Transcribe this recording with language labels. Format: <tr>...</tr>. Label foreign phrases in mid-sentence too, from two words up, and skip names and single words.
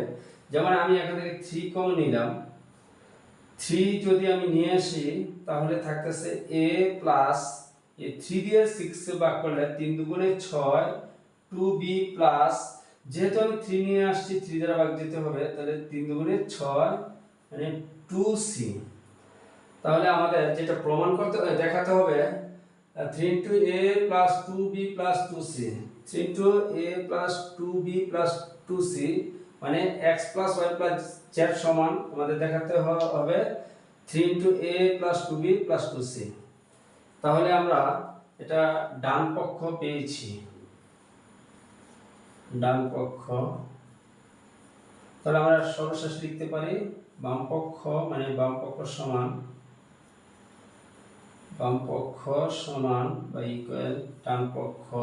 <bn>যেমন আমি এখান থেকে 3 কমন নিলাম, 3 যদি আমি নিয়ে আসি তাহলে থাকতেছে</bn> <en>a plus</en> <bn>এই 3 দিয়ে 6 এ ভাগ করলে 3 দুগুণে 6,</bn> <en>2b plus,</en> <bn>যেহেতু আমি 3 নিয়ে আসছি 3 দ্বারা ভাগ দিতে হবে, তাহলে 3 দুগুণে 6 মানে 2c। তাহলে আমাদের যেটা প্রমাণ করতে দেখাতে হবে</bn> <en>3 a plus 2b plus 2c, 3 a plus 2b plus 2c,</en> <bn>মানে</bn> <en>x plus y plus z</en> <bn>সমান আমাদের দেখাতে হবে</bn> <en>3 a plus 2b plus 2c।</en> <bn>তাহলে আমরা এটা ডান পক্ষ পেয়েছি, ডান পক্ষ। তাহলে আমরা সর্বশেষ লিখতে পারি বাম পক্ষ, মানে বাম পক্ষ সমান বা ইকুয়াল ডান পক্ষ।</bn>